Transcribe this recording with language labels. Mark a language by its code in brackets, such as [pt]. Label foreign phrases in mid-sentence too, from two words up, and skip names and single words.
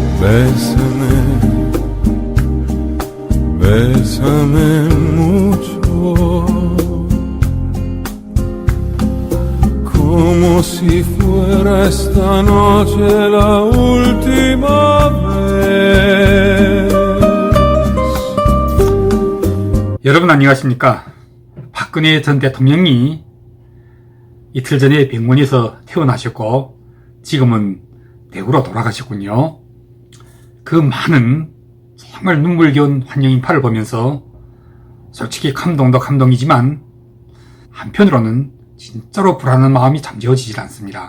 [es] Bésame mucho, como si fuera esta noche la última vez. [ko] 여러분 안녕하십니까? 박근혜 전 대통령이 이틀 전에 병원에서 퇴원하셨고 지금은 대구로 돌아가셨군요. 그 많은 정말 눈물겨운 환영 인파를 보면서 솔직히 감동도 감동이지만 한편으로는 진짜로 불안한 마음이 잠재워지질 않습니다.